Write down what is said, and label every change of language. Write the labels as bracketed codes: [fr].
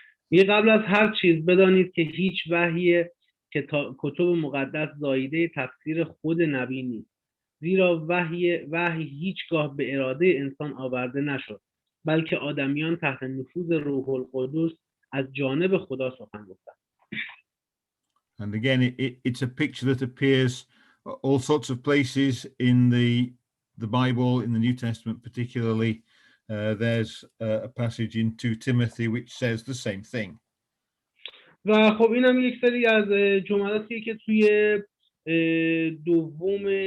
[fa] میگه قبل از هر چیز بدانید که هیچ وحی کتب مقدس زایده تفسیر خود نبی نیست، زیرا وحی هیچگاه به اراده انسان آورده نشد، بلکه آدمیان تحت نفوذ روح القدس از جانب خدا سخن گفتند. [en] And again, it's a picture that appears all sorts of places in the Bible, in the New Testament particularly. There's a passage in 2 Timothy which says the same thing. [fa] و خب این هم یک سری از جملاتیه که توی دوم